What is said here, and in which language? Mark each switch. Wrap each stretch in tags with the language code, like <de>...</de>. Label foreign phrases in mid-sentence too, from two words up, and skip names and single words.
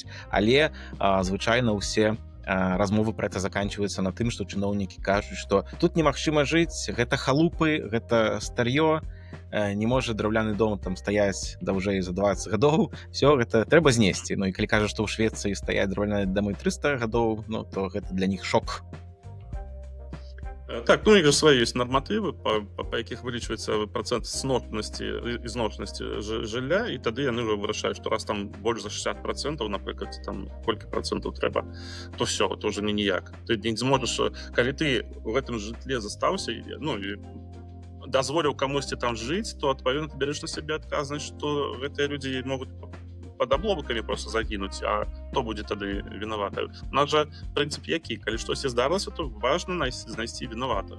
<be>Але звычайна ўсе размовы пра гэта заканчваюцца на тым, што чыноўнікі кажуць, што тут немагчыма жыць, гэта халупы, гэта стар'ё, не можа драўляны дом там стаяць даўжэй за 20 гадоў, все гэта трэба знесці. І калі кажа, што ў Швецыі стаяць драўляныя дамы 300 гадоў, то гэта для них шок. Так,</be> <ru>у них же свои есть нормативы, по</ru> <be>якіх вылічваецца процент сносности і зношенасці жылля, і тады яны вырашаюць, што раз там больш за 60%, напрыклад, там колькі процентаў трэба,</be> <ru>то все, это уже ніяк.</ru> <be>Ты не зможаш, калі ты у гэтым жытле застаўся, і дазволіў камусьці там жыць, то адпаведна ты бярэш на сябе адказнасць, што гэтыя людзі могуць пад абломкамі просто загінуць, а хто будзе тады вінаваты? У нас жа прынцып які, калі штосьці здарылася, то важна знайсці вінаватага.</be>